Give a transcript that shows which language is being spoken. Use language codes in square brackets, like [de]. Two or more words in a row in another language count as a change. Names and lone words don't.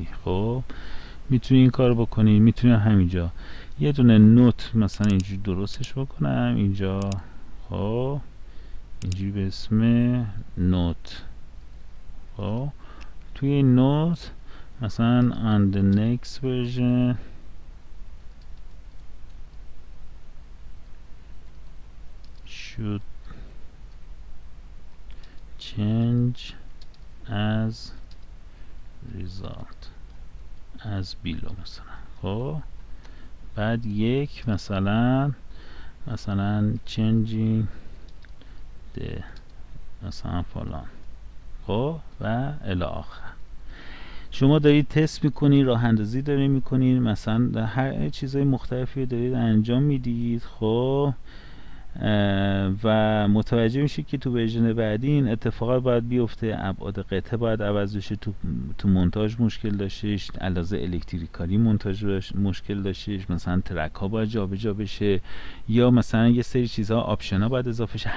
[fa] خب میتونی این کار بکنی، میتونی همینجا یه دونه نوت مثلا اینجوری درستش بکنم اینجا. خب اینجوری به اسم نوت. خب توی این نوت مثلا [en] on the next version should change as result as below [fa] مثلا. خب بعد یک مثلا [en] changing the [fa] مثلا فلان، خب و الی آخر. شما دارید تست میکنید، راه اندازی دارید میکنید، مثلا در هر چیزهای مختلفی دارید انجام میدید. خب و متوجه میشید که تو ورژن بعدی این اتفاقات باید بیفته، ابعاد قطعه باید عوض بشه، تو مونتاژ مشکل داشتش، علاوه الکتریکالی مونتاژ مشکل داشتش، مثلا ترک ها باید جابجا بشه، یا مثلا یه سری چیزها آپشن ها باید اضافه شه.